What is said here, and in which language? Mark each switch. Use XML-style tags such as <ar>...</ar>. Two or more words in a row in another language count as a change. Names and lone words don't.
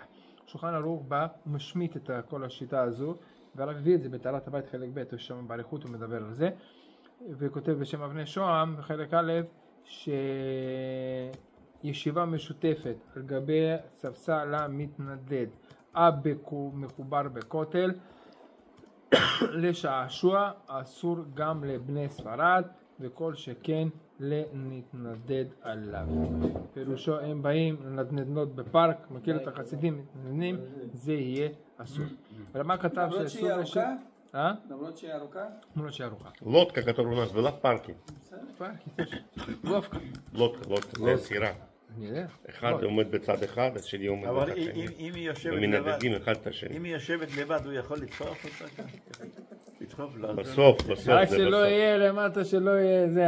<he>שולחן ערוך בא ומשמיט את כל השיטה הזו, והרב הביא את זה בטהרת הבית חלק ב', יש שם באריכות הוא מדבר על זה, וכותב בשם אבני שוהם בחלק א', שישיבה משותפת על גבי ספסל המתנדד, מחובר בכותל, לשעשוע אסור גם לבני ספרד, וכל שכן לנתנדד עליו. פירושו הם באים לנדנדנות בפארק, מכיר את החסידים מתנדנים, זה יהיה אסור. אבל מה כתב שאסור לשבת? למרות שהיא ארוכה? למרות שהיא ארוכה. לודקה,</he> <ru>которая у нас была в парке.</ru> <he>פארקי, לובקה. לודקה, זה סירה. אני יודע. אחד עומד בצד אחד, השני עומד בצד שני. אבל אם היא יושבת לבד, ומנדדים אחד את השני. אם היא יושבת לבד, הוא יכול לדחוף אותה? לדחוף לה. בסוף, זה בסוף. רק שלא יהיה למטה, שלא יהיה זה.</he>